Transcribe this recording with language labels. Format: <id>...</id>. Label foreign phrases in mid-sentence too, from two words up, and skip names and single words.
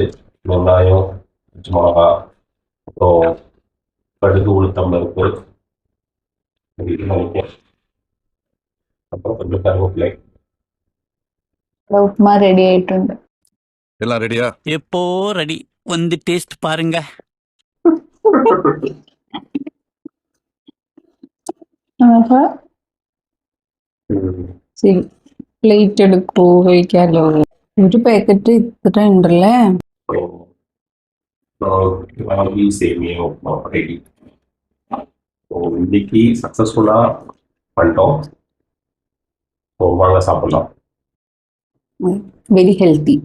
<ta>வெங்காயம், பச்சை மிளகா, அப்புறம் கடுகு, உளுத்தம் பருப்பு, அப்புறம் கொஞ்சம் கருவேப்பிலை.</ta> <ml>உப்மா ரெடி ஆயிട്ടുണ്ട്.</ml> <ta>எல்லாம் ரெடியா? எப்போ ரெடி. வந்து டேஸ்ட் பாருங்க.</ta> <ml>ആഹാ. ശരി, പ്ലേറ്റ് എടുക്കൂ, കഴിക്കാലോ. ഒരു പാക്കറ്റ് ഇത്ര ഉണ്ടല്ലേ.</ml> <ta>ராகி சேமியா உப்புமா ரெடி. ஸோ இன்னைக்கு சக்ஸஸ்ஃபுல்லாக பண்ணிட்டோம். ஸோ வாங்க சாப்பிடலாம்.</ta> <en>very healthy.</en>